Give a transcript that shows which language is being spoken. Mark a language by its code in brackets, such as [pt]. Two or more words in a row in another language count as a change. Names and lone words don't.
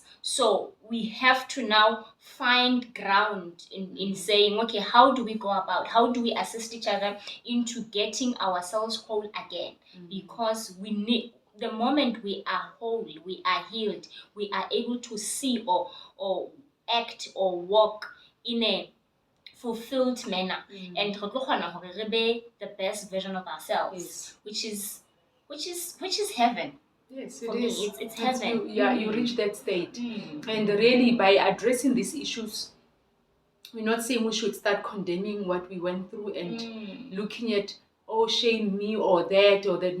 [en] So we have to now find ground in saying, okay, how do we go about, how do we assist each other into getting ourselves whole again? Because we need, the moment we are whole, we are healed, we are able to see or act or walk in a fulfilled manner, and [st] re tlo kgona hore re be [en] the best version of ourselves, which is heaven. Yes, For it me, is. it's heaven. You reach that state. And really, by addressing these issues, we're not saying we should start condemning what we went through and looking at, oh, shame me or that or that.